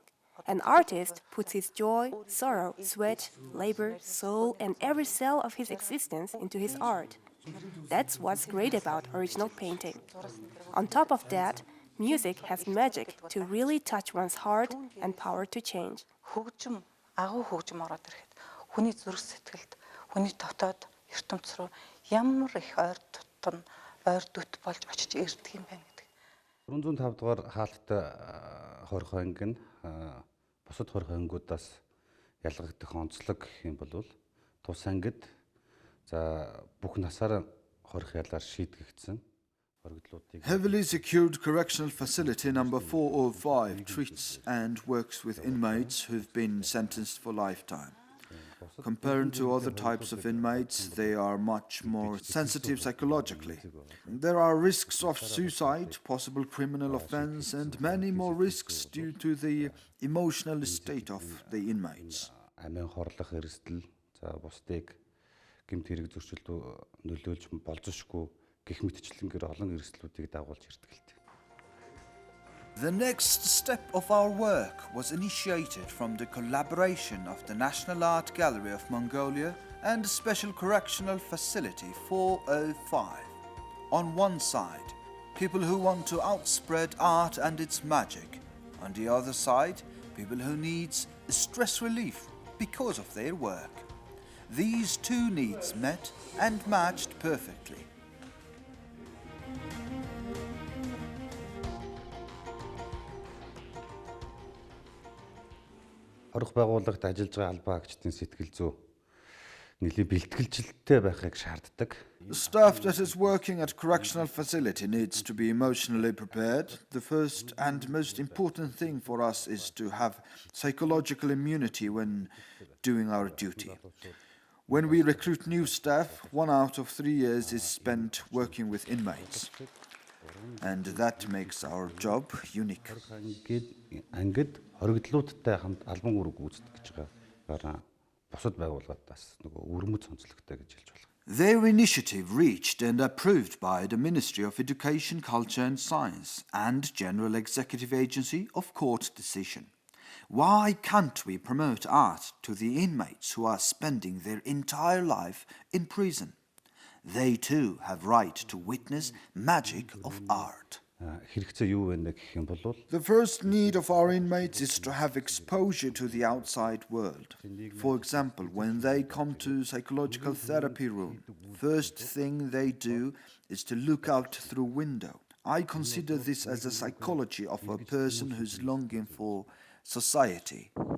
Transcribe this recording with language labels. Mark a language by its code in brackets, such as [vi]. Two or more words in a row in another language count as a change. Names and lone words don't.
[en] An artist puts his joy, sorrow, sweat, labor, soul, and every cell of his existence into his art. That's what's great about original painting. On top of that, music has magic to really touch one's heart and power to change. [mn] Бусад хорих ангиудаас ялгагдах онцлог гэх юм бол тус ангид за бүх насаараа хорих ялаар шийдэгдсэн хоригдлуудыг [en] Heavily secured correctional facility number 405 treats and works with inmates who've been sentenced for lifetime. Compared to other types of inmates, they are much more sensitive psychologically. There are risks of suicide, possible criminal offense, and many more risks due to the emotional state of the inmates. [mn] Амин хорлох эрсдэл за бусдыг гэмт хэрэг зөрчилд нөлөөлж болзошгүй гэх мэтчлэнгээр олон эрсдлүүдийг дагуулж ирдэг л дээ. [en] The next step of our work was initiated from the collaboration of the National Art Gallery of Mongolia and the Special Correctional Facility 405. On one side, people who want to outspread art and its magic. On the other side, people who need stress relief because of their work. These two needs met and matched perfectly. [mn] Хорих байгууллагт ажиллаж байгаа албан хаагчдын сэтгэл зүй нэлийн бэлтгэлжилттэй байхыг шаарддаг. [en] The staff that is working at correctional facility needs to be emotionally prepared. The first and most important thing for us is to have psychological immunity when doing our duty. When we recruit new staff, 1 out of 3 years is spent working with inmates. And that makes our job unique. [mn] Ангид хоригдлуудтай хамт албан үүрэг гүйцэтгэж гэж байгаа бусад байгууллагатаас нөгөө өрмөц онцлогтой гэж хэлж байна. [en] Their initiative reached and approved by the Ministry of Education, Culture and Science and General Executive Agency of Court Decision. Why can't we promote art to the inmates who are spending their entire life in prison? They too have right to witness magic of art. [mn] Хэрэгцээ юу вэ гэх юм бол [en] The first need of our inmates is to have exposure to the outside world. For example, when they come to psychological therapy room, first thing they do is to look out through window. I consider this as a psychology of a person who's longing for society.